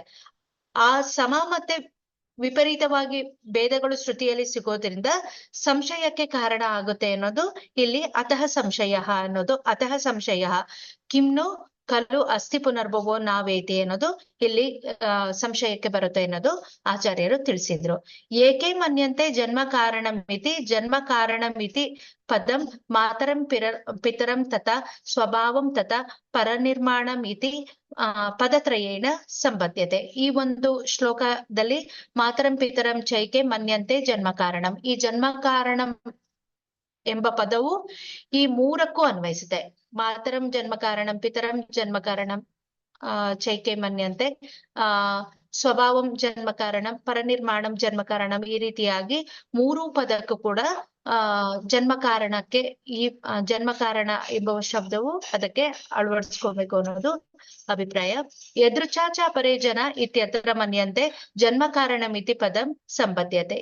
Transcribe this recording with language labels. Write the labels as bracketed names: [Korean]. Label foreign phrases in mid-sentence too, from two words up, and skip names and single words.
[Kannada] ಆ ಸಮ ಮತ್ತೆ ವಿಪರೀತವಾಗಿ ಭೇದಗಳು ಶ್ರುತಿಯಲ್ಲಿ ಸಿಗೋದ್ರಿಂದ ಸಂಶಯಕ್ಕೆ ಕಾರಣ ಆಗುತ್ತೆ ಅನ್ನೋದು ಇಲ್ಲಿ [Sanskrit] ಅತಃ ಸಂಶಯ ಕಿಮ್ನು ಖಲು ಅಸ್ಥಿ ಪುನರ್ಭವೋ ನಾವೇತಿ [Kannada] ಅನ್ನೋದು ಇಲ್ಲಿ ಸಂಶಯಕ್ಕೆ ಬರುತ್ತೆ ಅನ್ನೋದು ಆಚಾರ್ಯರು ತಿಳಿಸಿದ್ರು. [Sanskrit] ಏಕೆ ಮನ್ಯಂತೆ ಜನ್ಮ ಕಾರಣಮಿತಿ ಪದಂ ಮಾತರಂ ಪಿತರಂ ತಥಾ ಸ್ವಭಾವಂ ತಥಾ ಪರನಿರ್ಮಾಣಂ ಇತಿ ಪದತ್ರಯೇಣ ಸಂಬದ್ಧತೆ. [Kannada] ಈ ಒಂದು ಶ್ಲೋಕದಲ್ಲಿ [Sanskrit] ಮಾತರಂ ಪಿತರಂ ಚೈಕೆ ಮನ್ಯಂತೆ ಜನ್ಮ ಕಾರಣಂ, [Kannada] ಈ ಜನ್ಮ ಕಾರಣಂ ಎಂಬ ಪದವು ಈ ಮೂರಕ್ಕೂ ಅನ್ವಯಿಸುತ್ತೆ. [Sanskrit] ಮಾತರಂ ಜನ್ಮ ಕಾರಣಂ, ಪಿತರಂ ಜನ್ಮ ಕಾರಣಂ, ಚೈಕೆ ಮನ್ಯಂತೆ, ಸ್ವಭಾವಂ ಜನ್ಮ ಕಾರಣಂ, ಪರನಿರ್ಮಾಣಂ ಜನ್ಮ ಕಾರಣಂ, [Kannada] ಈ ರೀತಿಯಾಗಿ ಮೂರು ಪದಕ್ಕೂ ಕೂಡ ಜನ್ಮ ಕಾರಣಕ್ಕೆ ಈ ಜನ್ಮ ಕಾರಣ ಎಂಬ ಶಬ್ದವು ಅದಕ್ಕೆ ಅಳವಡಿಸ್ಕೋಬೇಕು ಅನ್ನೋದು ಅಭಿಪ್ರಾಯ. [Sanskrit] ಯದೃಚ್ಛಾಚ ಪರೇ ಜನ ಇತ್ಯತ್ರ ಮನ್ಯಂತೆ ಜನ್ಮ ಕಾರಣಮಿತಿ ಪದಂ ಸಂಬದ್ಧತೆ.